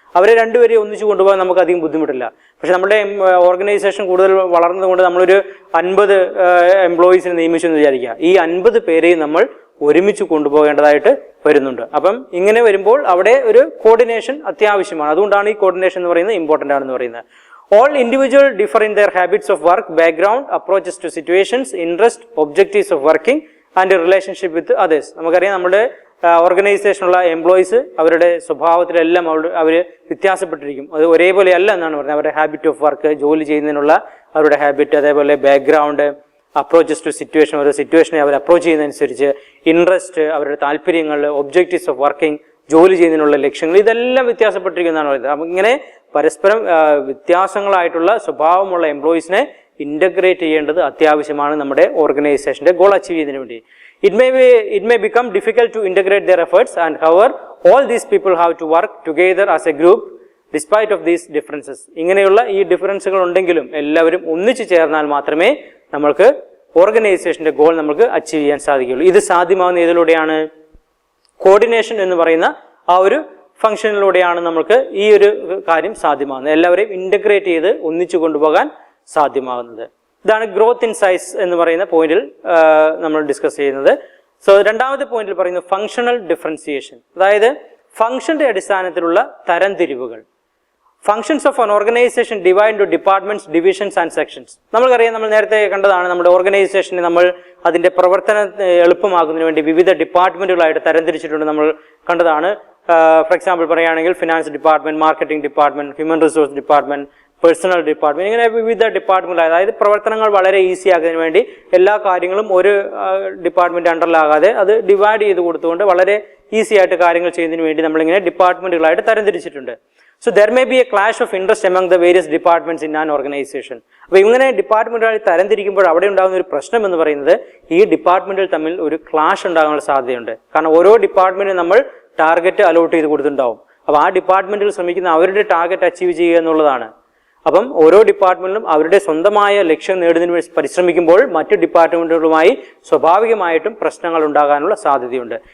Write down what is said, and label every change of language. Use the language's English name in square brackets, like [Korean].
[Malayalam] അവരെ രണ്ടുപേരെയും ഒന്നിച്ചു കൊണ്ടുപോകാൻ നമുക്ക് അധികം ബുദ്ധിമുട്ടില്ല. പക്ഷെ നമ്മുടെ ഓർഗനൈസേഷൻ കൂടുതൽ വളർന്നതുകൊണ്ട് നമ്മളൊരു 50 എംപ്ലോയീസിനെ നിയമിച്ചു എന്ന് വിചാരിക്കുക. ഈ 50 പേരെയും നമ്മൾ ഒരുമിച്ച് കൊണ്ടുപോകേണ്ടതായിട്ട് വരുന്നുണ്ട്. അപ്പം ഇങ്ങനെ വരുമ്പോൾ അവിടെ ഒരു കോർഡിനേഷൻ അത്യാവശ്യമാണ്. അതുകൊണ്ടാണ് ഈ കോർഡിനേഷൻ എന്ന് പറയുന്നത് ഇമ്പോർട്ടൻ്റ് ആണെന്ന് പറയുന്നത്. [English] All individuals differ in their habits of work, background, approaches to situations, interest, objectives of working and relationship with others. [Malayalam] നമുക്കറിയാം നമ്മുടെ ഓർഗനൈസേഷനുള്ള എംപ്ലോയീസ് അവരുടെ സ്വഭാവത്തിലെല്ലാം അവർ വ്യത്യാസപ്പെട്ടിരിക്കും. അത് ഒരേപോലെ അല്ല എന്നാണ് പറയുന്നത്. അവരുടെ [English] habit of work, [Malayalam] ജോലി ചെയ്യുന്നതിനുള്ള അവരുടെ ഹാബിറ്റ്, അതേപോലെ ബാക്ക്ഗ്രൗണ്ട്, [English] approaches to situation, [Malayalam] ഓരോ സിറ്റുവേഷനെ അവർ അപ്രോച്ച് ചെയ്യുന്നതനുസരിച്ച്, ഇൻട്രസ്റ്റ്, അവരുടെ താല്പര്യങ്ങൾ, [English] objectives of working, [Malayalam] ജോലി ചെയ്യുന്നതിനുള്ള ലക്ഷ്യങ്ങൾ, ഇതെല്ലാം വ്യത്യാസപ്പെട്ടിരിക്കുന്നതാണ് പറയുന്നത്. അപ്പം ഇങ്ങനെ പരസ്പരം വ്യത്യാസങ്ങളായിട്ടുള്ള സ്വഭാവമുള്ള എംപ്ലോയീസിനെ ഇന്റഗ്രേറ്റ് ചെയ്യേണ്ടത് അത്യാവശ്യമാണ് നമ്മുടെ ഓർഗനൈസേഷന്റെ ഗോൾ അച്ചീവ് ചെയ്യുന്നതിന് വേണ്ടി. [English] It may become difficult to integrate their efforts, and however all these people have to work together as a group despite of these differences. [Malayalam] ഇങ്ങനെയുള്ള ഈ ഡിഫറൻസുകൾ ഉണ്ടെങ്കിലും എല്ലാവരും ഒന്നിച്ചു ചേർന്നാൽ മാത്രമേ നമ്മൾക്ക് ഓർഗനൈസേഷൻ്റെ ഗോൾ നമുക്ക് അച്ചീവ് ചെയ്യാൻ സാധിക്കുകയുള്ളൂ. ഇത് സാധ്യമാകുന്ന ഏതിലൂടെയാണ്? കോർഡിനേഷൻ എന്ന് പറയുന്ന ആ ഒരു ഫംഗ്ഷനിലൂടെയാണ് നമുക്ക് ഈ ഒരു കാര്യം സാധ്യമാകുന്നത്. എല്ലാവരെയും ഇൻ്റഗ്രേറ്റ് ചെയ്ത് ഒന്നിച്ചു കൊണ്ടുപോകാൻ സാധ്യമാകുന്നത്. ഇതാണ് ഗ്രോത്ത് ഇൻ സൈസ് എന്ന് പറയുന്ന പോയിന്റിൽ നമ്മൾ ഡിസ്കസ് ചെയ്യുന്നത്. സോ രണ്ടാമത്തെ പോയിന്റിൽ പറയുന്നത് ഫങ്ഷണൽ ഡിഫറൻസിയേഷൻ, അതായത് ഫംഗ്ഷന്റെ അടിസ്ഥാനത്തിലുള്ള തരംതിരിവുകൾ. [English] Functions of an organization divide into departments, divisions and sections. [Malayalam] നമ്മൾക്കറിയാം, നമ്മൾ നേരത്തെ കണ്ടതാണ്, നമ്മുടെ ഓർഗനൈസേഷനെ നമ്മൾ അതിന്റെ പ്രവർത്തനം എളുപ്പമാക്കുന്നതിന് വേണ്ടി വിവിധ ഡിപ്പാർട്ട്മെന്റുകളായിട്ട് തരംതിരിച്ചിട്ടുണ്ട്. നമ്മൾ കണ്ടതാണ്. [English] for example [Malayalam] പറയുകയാണെങ്കിൽ finance department, marketing department, human resource department, personal department, ഇങ്ങനെ വിവിധ ഡിപ്പാർട്ട്മെന്റ്, അതായത് പ്രവർത്തനങ്ങൾ വളരെ ഈസി ആക്കുന്നതിന് വേണ്ടി എല്ലാ കാര്യങ്ങളും ഒരു ഡിപ്പാർട്ട്മെന്റ് അണ്ടറിലാകാതെ അത് ഡിവൈഡ് ചെയ്ത് കൊടുത്തുകൊണ്ട് വളരെ ഈസി ആയിട്ട് കാര്യങ്ങൾ ചെയ്യുന്നതിന് വേണ്ടി നമ്മളിങ്ങനെ ഡിപ്പാർട്ട്മെന്റുകളായിട്ട് തരംതിരിച്ചിട്ടുണ്ട്. [English] So there may be a clash of interest among the various departments in an organization. [Malayalam] അപ്പോൾ ഇങ്ങനെ ഡിപ്പാർട്ട്മെന്റുകളായി തരംതിരിക്കുമ്പോൾ അവിടെ ഉണ്ടാകുന്ന ഒരു പ്രശ്നം എന്ന് പറയുന്നത് ഈ ഡിപ്പാർട്ട്മെന്റുകൾ തമ്മിൽ ഒരു ക്ലാഷ് ഉണ്ടാകാനുള്ള സാധ്യതയുണ്ട്. കാരണം ഓരോ ഡിപ്പാർട്ട്മെന്റിനും നമ്മൾ ടാർഗറ്റ് അലോട്ട് ചെയ്ത് കൊടുത്തിട്ടുണ്ടാവും. അപ്പോൾ ആ ഡിപ്പാർട്ട്മെന്റുകൾ ശ്രമിക്കുന്ന അവരുടെ ടാർഗറ്റ് അച്ചീവ് ചെയ്യുക എന്നുള്ളതാണ്. അപ്പം ഓരോ ഡിപ്പാർട്ട്മെന്റിലും അവരുടെ സ്വന്തമായ ലക്ഷ്യം നേടുന്നതിന് വേണ്ടി പരിശ്രമിക്കുമ്പോൾ മറ്റ് ഡിപ്പാർട്ട്മെന്റുകളുമായി സ്വാഭാവികമായിട്ടും പ്രശ്നങ്ങൾ ഉണ്ടാകാനുള്ള സാധ്യതയുണ്ട്.